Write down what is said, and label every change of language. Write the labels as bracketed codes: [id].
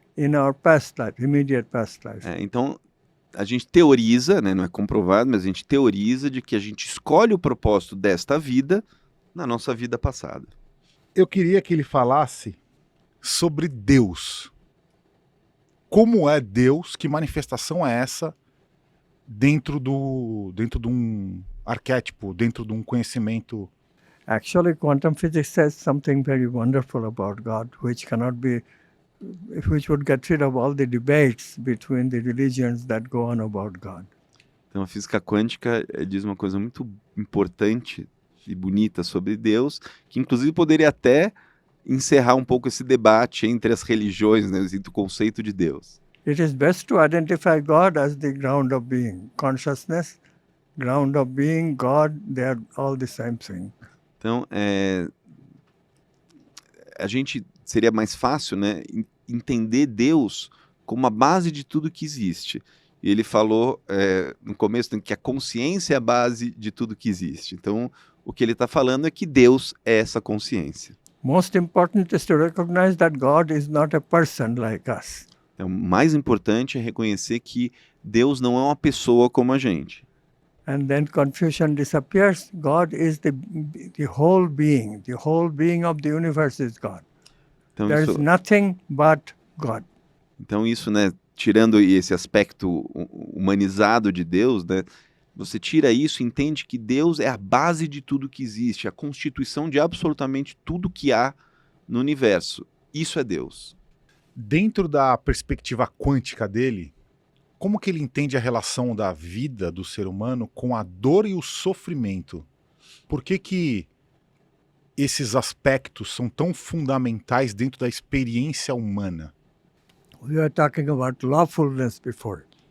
[en] in our past life, immediate past life. [pt] Então, a gente teoriza, né, não é comprovado, mas a gente teoriza de que a gente escolhe o propósito desta vida na nossa vida passada. Eu queria que ele falasse sobre Deus. Como é Deus? Que manifestação é essa dentro de um arquétipo, dentro de um conhecimento? [en] Actually, quantum physics says something very wonderful about God, which would get rid of all the debates between the religions that go on about God. [pt] Então, a física quântica diz uma coisa muito importante e bonita sobre Deus, que inclusive poderia até encerrar um pouco esse debate entre as religiões, né, entre o conceito de Deus. [en] It is best to identify God as the ground of being. Consciousness, ground of being, God, they are all the same thing. [pt] Então, a gente seria mais fácil, né, entender Deus como a base de tudo que existe. E ele falou no começo que a consciência é a base de tudo que existe. Então, o que ele está falando é que Deus é essa consciência. [en] Most important is to recognize that God is not a person like us. [pt] Então, o mais importante é reconhecer que Deus não é uma pessoa como a gente. [en] And then confusion disappears. God is the whole being. The whole being of the universe is God. [pt] Então, [en] There is nothing but God. [pt] Então isso, né, tirando esse aspecto humanizado de Deus, né, você tira isso e entende que Deus é a base de tudo que existe, a constituição de absolutamente tudo que há no universo. Isso é Deus. Dentro da perspectiva quântica dele, como que ele entende a relação da vida do ser humano com a dor e o sofrimento? Por que esses aspectos são tão fundamentais dentro da experiência humana? [en] We were talking about lawfulness before.